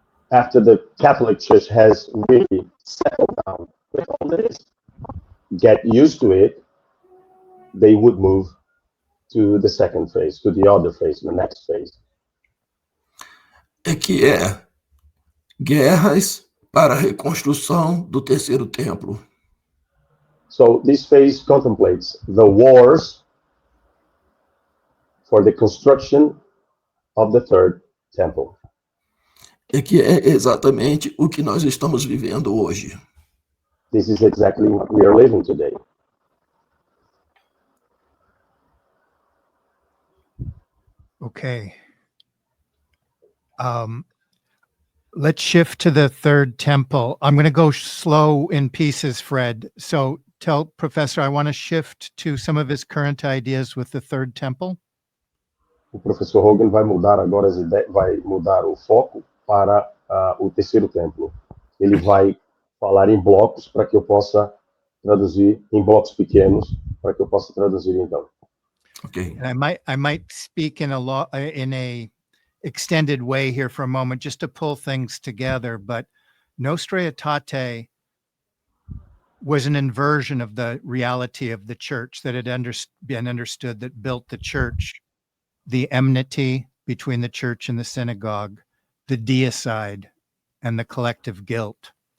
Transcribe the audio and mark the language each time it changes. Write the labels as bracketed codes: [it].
[en] After the Catholic Church has really settled down with all this, get used to it, they would move to the second phase, to the other phase, the next phase. [pt] É que é guerras para a reconstrução do terceiro templo. [en] So this phase contemplates the wars for the construction of the third temple. [pt] É que é exatamente o que nós estamos vivendo hoje. [en] This is exactly what we are living today. Okay. Let's shift to the third temple. I'm going to go slow in pieces, Fred. So tell Professor, I want to shift to some of his current ideas with the third temple. [pt] O professor Hogan vai mudar agora as ideias, vai mudar o foco para o terceiro templo. Ele vai falar em blocos para que eu possa traduzir em blocos pequenos para que eu possa traduzir então. Ok. [en] And I might speak in a extended way here for a moment, just to pull things together. But Nostra Aetate was an inversion of the reality of the church that had been understood, that built the church, the enmity between the church and the synagogue, the deicide, and the collective guilt.